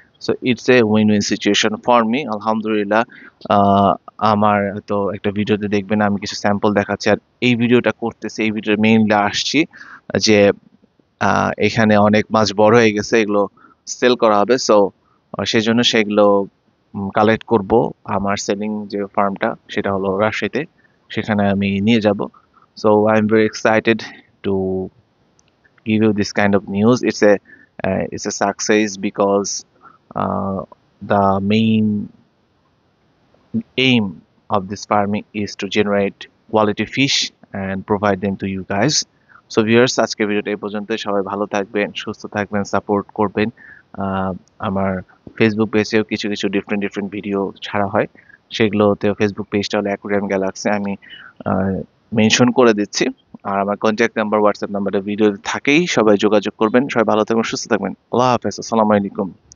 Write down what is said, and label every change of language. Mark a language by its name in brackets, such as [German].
[English] so it's a win win situation for me, [Bangla] আলহামদুলিল্লাহ। আহ, আমার তো একটা ভিডিওতে দেখবেন আমি কিছু স্যাম্পল দেখাচ্ছি, আর এই ভিডিওটা করতেছি, এই ভিডিওর মেইনলি আসছি যে এখানে অনেক মাছ বড় হয়ে গেছে, এগুলো সেল করা হবে। সো সেই জন্য সেগুলো কালেক্ট করব। আমার সেলিং যে ফার্মটা সেটা হলো রাজশাহীতে, সেখানে আমি নিয়ে যাব। [English] So I am very excited to give you this kind of news. It's a success because the main aim of this farming is to generate quality fish and provide them to you guys. [Bangla] So viewers, আজকে ভিডিওটা এই পর্যন্ত। সবাই ভালো থাকবেন, সুস্থ থাকবেন, support করবেন। আমার ফেসবুক পেজেও কিছু কিছু ডিফারেন্ট ডিফারেন্ট ভিডিও ছাড়া হয়, সেগুলোতেও ফেসবুক পেজটা হলো অ্যাকুরিয়াম গ্যালাক্সি, আমি মেনশন করে দিচ্ছি। আর আমার কন্ট্যাক্ট নাম্বার, হোয়াটসঅ্যাপ নাম্বারটা ভিডিওতে থাকেই, সবাই যোগাযোগ করবেন। সবাই ভালো থাকবেন, সুস্থ থাকবেন। আল্লাহ হাফেজ, আসসালামু আলাইকুম।